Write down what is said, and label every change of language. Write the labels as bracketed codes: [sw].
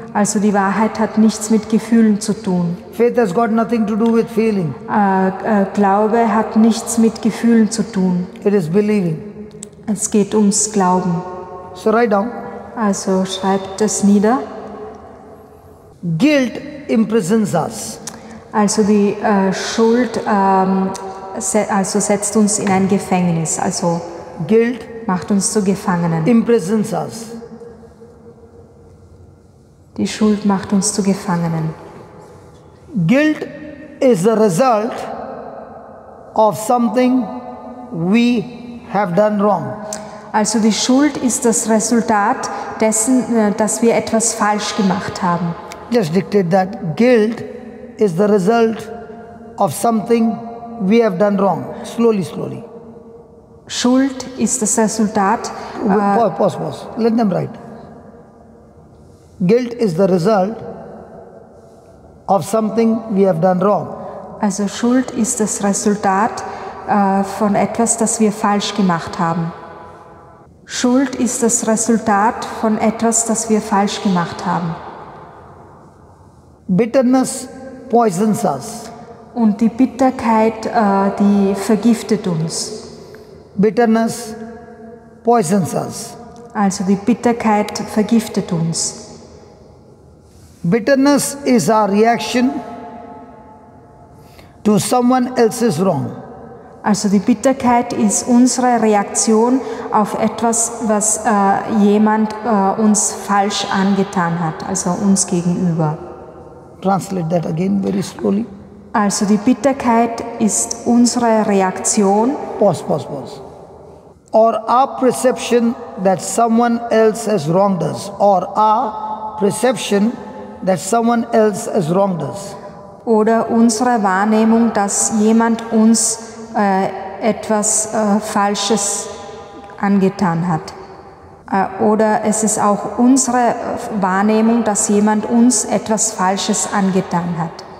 [de] Also die Wahrheit hat nichts mit Gefühlen zu tun. [en] Faith has got nothing to do with feeling. [de] Glaube hat nichts mit Gefühlen zu tun. [en] It is believing. [de] Es geht ums Glauben. [en] So write down. [de] Also schreibt es nieder. [en] Guilt imprisons us. [de] Also die Schuld also setzt uns in ein Gefängnis, also [en] Guilt [de] macht uns zu Gefangenen. [en] imprisons us. [de] Die Schuld macht uns zu Gefangenen. [en] Guilt is the result of something we have done wrong. [de] Also die Schuld ist das Resultat dessen, dass wir etwas falsch gemacht haben. [en] Just dictate that. Guilt is the result of something we have done wrong. Slowly, slowly. [de] Schuld ist das Resultat. [en] Pause. Let them write. Guilt is the result of something we have done wrong. [de] Also Schuld ist das Resultat von etwas, das wir falsch gemacht haben. Schuld ist das Resultat von etwas, das wir falsch gemacht haben. [en] Bitterness poisons us. [de] Und die Bitterkeit, die vergiftet uns. [en] Bitterness poisons us. [de] Also die Bitterkeit vergiftet uns. [en] Bitterness is our reaction to someone else's wrong. [de] Also die Bitterkeit ist unsere Reaktion auf etwas, was jemand uns falsch angetan hat, also uns gegenüber. [en] Translate that again very slowly. [de] Also die Bitterkeit ist unsere Reaktion. [en] Pause. Or our perception that someone else has wronged us. Or our perception that someone else has wronged us. [de] Oder unsere Wahrnehmung, dass jemand uns etwas Falsches angetan hat. Oder es ist auch unsere Wahrnehmung, dass jemand uns etwas Falsches angetan hat.